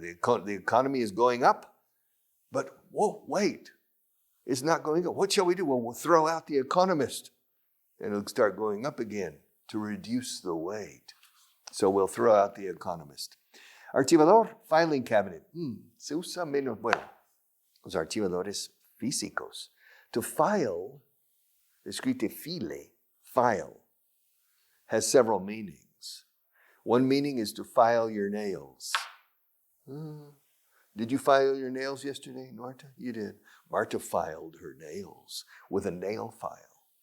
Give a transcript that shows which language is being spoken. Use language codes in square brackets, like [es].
[en] The economy is going up, but whoa, wait. It's not going up. What shall we do? Well, we'll throw out the economist and it'll start going up again to reduce the weight. So we'll throw out the economist. Archivador, filing cabinet. [es] Se usa menos, bueno, los archivadores físicos. [en] To file, escrite file, has several meanings. One meaning is to file your nails. Did you file your nails yesterday, Marta? You did. Marta filed her nails with a nail file.